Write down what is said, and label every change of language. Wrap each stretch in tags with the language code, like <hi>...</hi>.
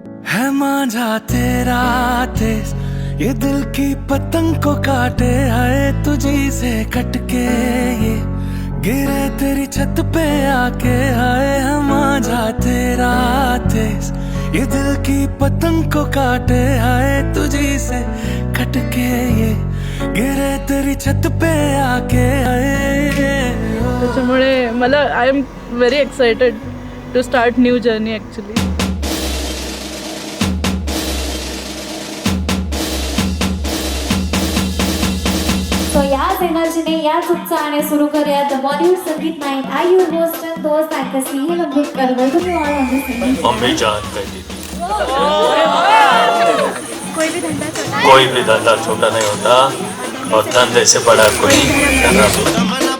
<hi>है मांझा तेरा तेज ये दिल की पतंग को काटे, आए तुझी से कटके ये गिरे तेरी छत पे आके, आए है मांझा तेरा तेज ये दिल की पतंग को काटे, आए तुझी से कटके ये गिरे तेरी छत पे आके आए.</hi> <mr>त्याच्यामुळे मला</mr> <en>I am very excited to start new journey actually.</en> <mr>तो याच एनर्जीने याच उत्साहाने सुरू करूया द बॉलिवूड संगीत night.</mr> <en>I your host and दोस्त actor Snehal Amrutkar. Welcome you all on this sangeet.</en> <hi>मम्मी जान कहती थी कोई भी धंधा छोटा नहीं होता और धंधे से बड़ा कोई धंधा.</hi>